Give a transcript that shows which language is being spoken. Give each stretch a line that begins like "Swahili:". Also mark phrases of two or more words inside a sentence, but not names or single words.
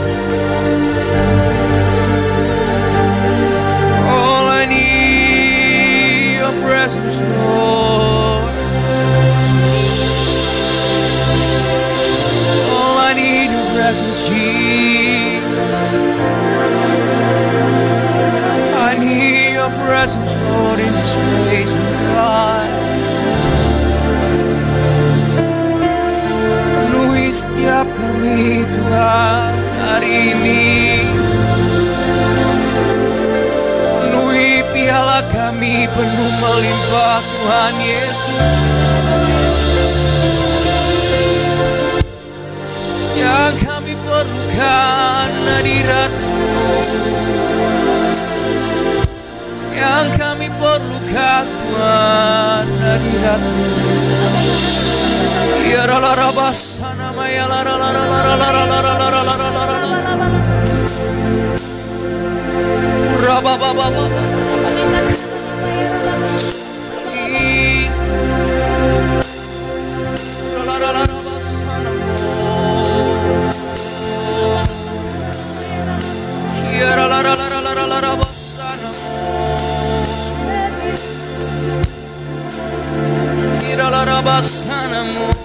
English: All I need your presence, Lord. All I need your presence, Jesus. I need your presence, Lord, in this place, God.
Indonesian: Penuhi setiap kami, Tuhan, hari ini. Penuhi piala kami penuh melimpah, Tuhan Yesus. Yang kami perlukan hadirat-Mu. Yang kami perlukan, Tuhan, hadirat-Mu. Ya la la rabasana maya la la la la la la la la la la la la la. Raba ba ba ba. La la la rabasana. Ya la la la la la la la rabasana. Ya la rabasana mo.